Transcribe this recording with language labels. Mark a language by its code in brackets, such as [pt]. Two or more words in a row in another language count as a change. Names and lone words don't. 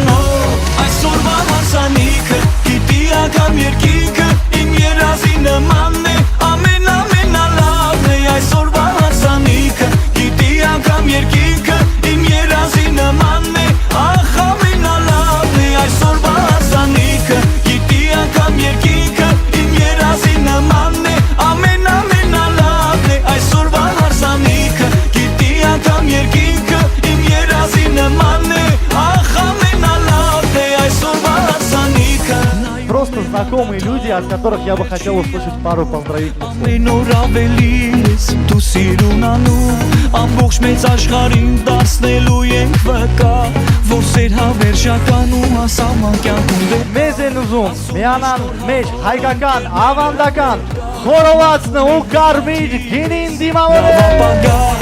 [hy] Այսօրվա հարսանիքը, գիտի անգամ երկինքը, իմ երազի նմանն է, ամենալավն է, այսօրվա հարսանիքը, գիտի անգամ երկինքը, իմ երազի նմանն է, ախ ամենալավն է, այսօրվա հարսանիքը, գիտի անգամ երկինքը, իմ երազի նմանն է, ամենալավն է, այսօրվա հարսանիքը, գիտի անգամ երկինքը, իմ երազի նմանն է, ախ ամենալավն է, այսօրվա հարսանիքը։ [ru] Просто знакомые люди, от которых я бы хотел услышать пару поздравительных слов. [hy] Ամեն օր ավելի ես դու սիրուն անում, ամբողջ մեծ աշխարհին դարձնելու ենք վկա, որ սեր հավերժական ու հասարակ կյանքում Մեզ են ուզում միանան մեջ հայկական, ավանդական, խորովածն ու կարմիր գինին դիմավորել։